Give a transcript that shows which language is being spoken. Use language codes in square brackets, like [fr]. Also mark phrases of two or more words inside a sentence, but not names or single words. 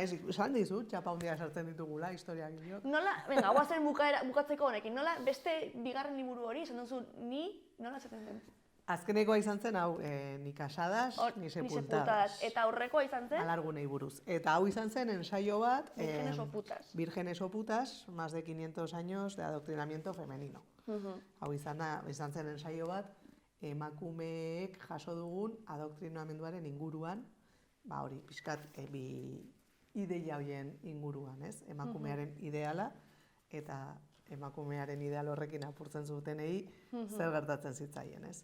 [eu] naiz, esan dizut, txapa hundia sartzen ditugula, historiak dio. Nola, venga, guazen bukatzeko honekin, nola beste bigarren liburu hori, esan duzu, nola esaten den? Azkenekoa izan zen, hau, [es] ni casadas, ni sepultadas. [eu] Eta aurrekoa izan zen, Alargunei buruz. Eta hau izan zen ensaio bat, [es] Vírgenes o putas. Vírgenes o putas, más de 500 años de adoctrinamiento femenino. [eu] Hau izan zen ensaio bat, emakumeek jaso dugun adoktrinamenduaren inguruan, ba hori, pixkat, bi ideia horien inguruan, ez? Emakumearen ideala, eta emakumearen ideal horrekin apurtzen zutenei zer gertatzen zitzaien, ez?